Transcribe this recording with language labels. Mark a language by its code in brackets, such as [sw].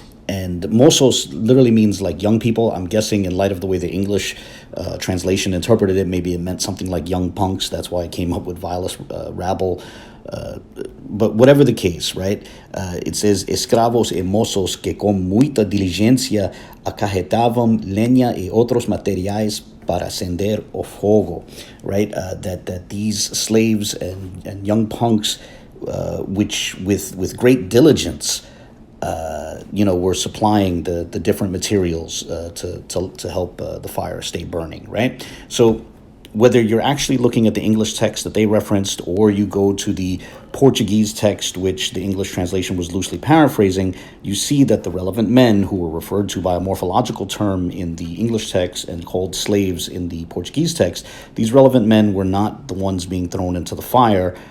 [en] And mozos literally means like young people. I'm guessing in light of the way the English translation interpreted it, maybe it meant something like young punks. That's why I came up with vilest rabble. But whatever the case, right? It says, [pt] escravos e mozos que com muita diligência acarretavam leña e outros materiais para acender o fogo, [en] right? That these slaves and young punks, which with great diligence, were supplying the different materials to help the fire stay burning, right? So whether you're actually looking at the English text that they referenced, or you go to the Portuguese text, which the English translation was loosely paraphrasing, you see that the relevant men who were referred to by a morphological term in the English text and called slaves in the Portuguese text, these relevant men were not the ones being thrown into the fire.